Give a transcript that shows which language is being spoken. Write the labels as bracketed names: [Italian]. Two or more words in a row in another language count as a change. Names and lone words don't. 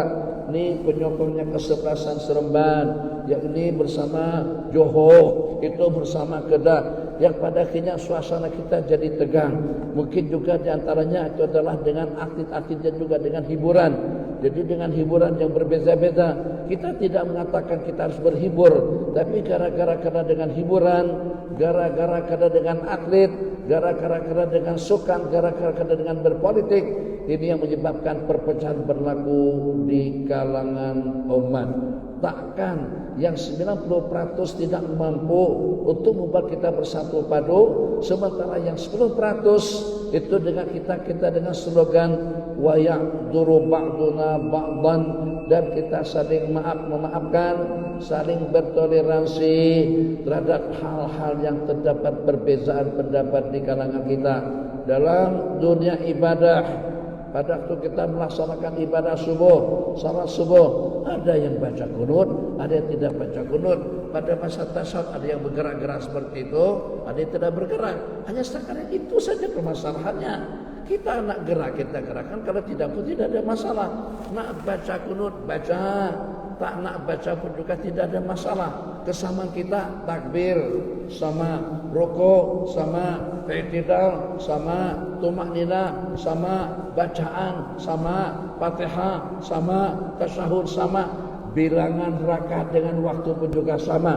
[Malay] Ini penyokongnya kesebelasan Seremban, yang ini bersama Johor, itu bersama Kedah, yang pada akhirnya suasana kita jadi tegang. Mungkin juga diantaranya itu adalah dengan atlet-atlet dan juga dengan hiburan. Jadi dengan hiburan yang berbeza-beza, kita tidak mengatakan kita harus berhibur, tapi gara-gara karena dengan hiburan, gara-gara karena dengan atlet, gara-gara karena dengan sukan, gara-gara karena dengan berpolitik, ini yang menyebabkan perpecahan berlaku di kalangan umat. Takkan yang 90% tidak mampu untuk membuat kita bersatu padu, sementara yang 10% itu dengan kita dengan slogan [Arabic] ويعذر بعضنا بعضا, [Malay] dan kita saling memaafkan, saling bertoleransi terhadap hal-hal yang terdapat perbezaan pendapat di kalangan kita dalam dunia ibadah. Pada waktu kita melaksanakan ibadah subuh, salat subuh, ada yang baca kunut, ada yang tidak baca kunut. Pada masa tasyahud ada yang bergerak-gerak seperti itu, ada yang tidak bergerak. Hanya sekadar itu saja permasalahannya. Kita nak gerak, kita gerakkan. Kalau tidak pun tidak ada masalah. Nak baca kunut, baca. Tak nak baca pun juga tidak ada masalah. Kesamaan kita takbir sama, rukuk sama, i'tidal sama, tumakninah sama, bacaan sama, Fatihah sama, tasyahud sama, bilangan rakaat dengan waktu pun juga sama.